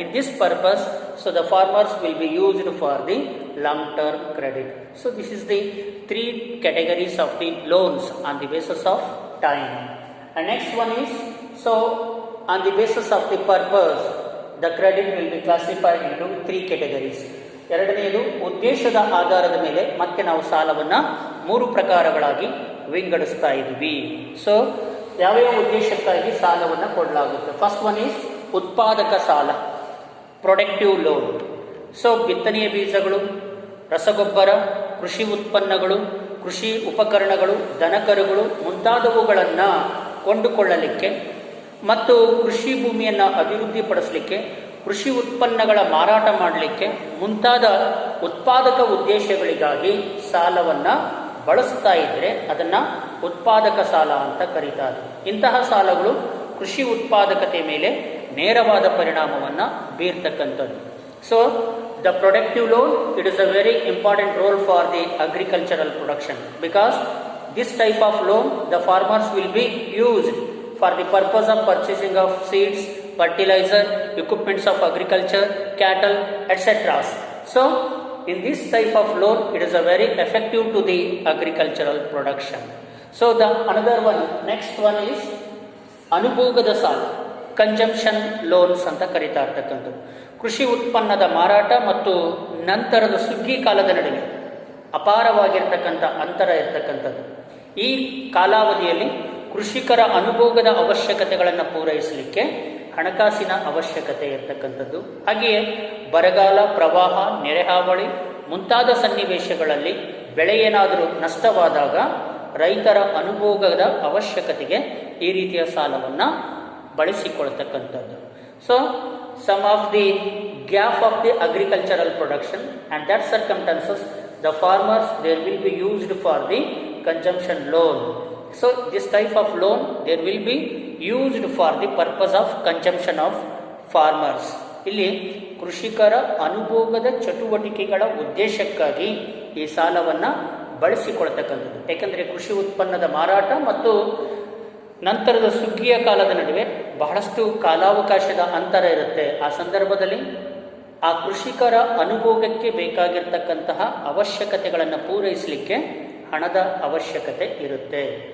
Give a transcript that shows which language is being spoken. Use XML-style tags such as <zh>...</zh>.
<en>In this purpose, so the farmers will be used for the long term credit. So this is the three categories of the loans on the basis of time. And next one is, so on the basis of the purpose, the credit will be classified into three categories.</en> <kn>ಎರಡನೆಯದು ಉದ್ದೇಶದ ಆಧಾರದ ಮೇಲೆ ಮತ್ತೆ ನಾವು ಸಾಲವನ್ನು ಮೂರು ಪ್ರಕಾರಗಳಾಗಿ ವಿಂಗಡಿಸ್ತಾ ಇದ್ವಿ. So ಯಾವ್ಯಾವ ಉದ್ದೇಶಕ್ಕಾಗಿ ಸಾಲವನ್ನು ಕೊಡಲಾಗುತ್ತೆ?</kn> <en>first one is</en> <kn>ಉತ್ಪಾದಕ ಸಾಲ,</kn> <en>Productive loan.</en> <kn>ಸೊ ಬಿತ್ತನೆಯ ಬೀಜಗಳು, ರಸಗೊಬ್ಬರ, ಕೃಷಿ ಉತ್ಪನ್ನಗಳು, ಕೃಷಿ ಉಪಕರಣಗಳು, ದನಕರುಗಳು ಮುಂತಾದವುಗಳನ್ನು ಕೊಂಡುಕೊಳ್ಳಲಿಕ್ಕೆ ಮತ್ತು ಕೃಷಿ ಭೂಮಿಯನ್ನು ಅಭಿವೃದ್ಧಿಪಡಿಸಲಿಕ್ಕೆ, ಕೃಷಿ ಉತ್ಪನ್ನಗಳ ಮಾರಾಟ ಮಾಡಲಿಕ್ಕೆ ಮುಂತಾದ ಉತ್ಪಾದಕ ಉದ್ದೇಶಗಳಿಗಾಗಿ ಸಾಲವನ್ನು ಬಳಸ್ತಾ ಇದ್ದರೆ ಅದನ್ನು ಉತ್ಪಾದಕ ಸಾಲ ಅಂತ ಕರೀತಾರೆ. ಇಂತಹ ಸಾಲಗಳು ಕೃಷಿ ಉತ್ಪಾದಕತೆ ಮೇಲೆ ನೇರವಾದ ಪರಿಣಾಮವನ್ನು ಬೀರ್ತಕ್ಕಂಥದ್ದು.</kn> <en>So the productive loan, it is a very important role for the agricultural production, because this type of loan the farmers will be used for the purpose of purchasing of seeds, fertilizer, equipments of agriculture, cattle, etc. So in this type of loan it is a very effective to the agricultural production. So the another one, next one is</en> <kn>ಅನುಭೋಗದ ಸಾಲ,</kn> <en>consumption loans</en> <kn>ಅಂತ ಕರೀತಾ ಇರ್ತಕ್ಕಂಥದ್ದು. ಕೃಷಿ ಉತ್ಪನ್ನದ ಮಾರಾಟ ಮತ್ತು ನಂತರದ ಸುಗ್ಗಿ ಕಾಲದ ನಡುವೆ ಅಪಾರವಾಗಿರ್ತಕ್ಕಂಥ ಅಂತರ ಇರತಕ್ಕಂಥದ್ದು. ಈ ಕಾಲಾವಧಿಯಲ್ಲಿ ಕೃಷಿಕರ ಅನುಭೋಗದ ಅವಶ್ಯಕತೆಗಳನ್ನು ಪೂರೈಸಲಿಕ್ಕೆ ಹಣಕಾಸಿನ ಅವಶ್ಯಕತೆ ಇರತಕ್ಕಂಥದ್ದು. ಹಾಗೆಯೇ ಬರಗಾಲ, ಪ್ರವಾಹ, ನೆರೆಹಾವಳಿ ಮುಂತಾದ ಸನ್ನಿವೇಶಗಳಲ್ಲಿ ಬೆಳೆ ಏನಾದರೂ ನಷ್ಟವಾದಾಗ ರೈತರ ಅನುಭೋಗದ ಅವಶ್ಯಕತೆಗೆ ಈ ರೀತಿಯ ಸಾಲವನ್ನು ಬಳಸಿಕೊಳ್ತಕ್ಕಂಥದ್ದು.</kn> <en>So some of the gap of the agricultural production and that circumstances the farmers there will be used for the consumption loan. So this type of loan there will be used for the purpose of consumption of farmers.</en> <kn>ಇಲ್ಲಿ ಕೃಷಿಕರ ಅನುಭೋಗದ ಚಟುವಟಿಕೆಗಳ ಉದ್ದೇಶಕ್ಕಾಗಿ ಈ ಸಾಲವನ್ನು ಬಳಸಿಕೊಳ್ತಕ್ಕಂಥದ್ದು. ಏಕೆಂದರೆ ಕೃಷಿ ಉತ್ಪನ್ನದ ಮಾರಾಟ ಮತ್ತು ನಂತರದ ಸುಗ್ಗಿಯ ಕಾಲದ ನಡುವೆ ಬಹಳಷ್ಟು ಕಾಲಾವಕಾಶದ ಅಂತರ ಇರುತ್ತೆ. ಆ ಸಂದರ್ಭದಲ್ಲಿ ಆ ಕೃಷಿಕರ ಅನುಭೋಗಕ್ಕೆ ಬೇಕಾಗಿರ್ತಕ್ಕಂತಹ ಅವಶ್ಯಕತೆಗಳನ್ನು ಪೂರೈಸಲಿಕ್ಕೆ ಹಣದ ಅವಶ್ಯಕತೆ ಇರುತ್ತೆ.</kn>